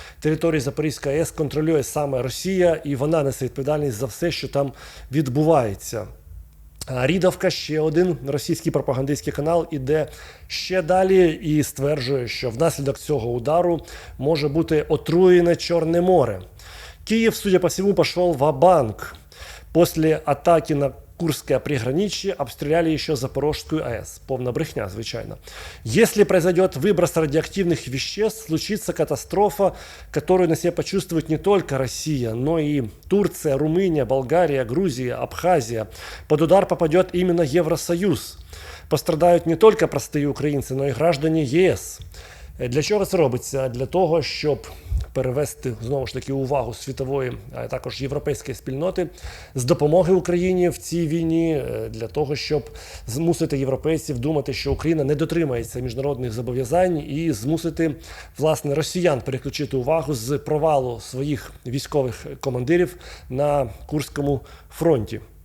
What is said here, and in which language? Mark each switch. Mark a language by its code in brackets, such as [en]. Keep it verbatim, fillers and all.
[uk] Територію Запорізької АЕС контролює саме Росія, і вона несе відповідальність за все, що там відбувається. Рідовка, ще один російський пропагандистський канал, іде ще далі і стверджує, що внаслідок цього удару може бути отруєне Чорне море. [ru] Киев, судя по всему, пошел ва-банк. После атаки на Курское приграничье обстреляли еще Запорожскую АЭС. Полная [uk] брехня, звичайно. [ru] Если произойдет выброс радиоактивных веществ, случится катастрофа, которую на себе почувствует не только Россия, но и Турция, Румыния, Болгария, Грузия, Абхазия. Под удар попадет именно Евросоюз. Пострадают не только простые украинцы, но и граждане ЄС. [uk] Для чого це робиться? Для того, щоб перевести, знову ж таки, увагу світової, а також європейської спільноти з допомоги Україні в цій війні, для того, щоб змусити європейців думати, що Україна не дотримається міжнародних зобов'язань, і змусити, власне, росіян переключити увагу з провалу своїх військових командирів на Курському фронті.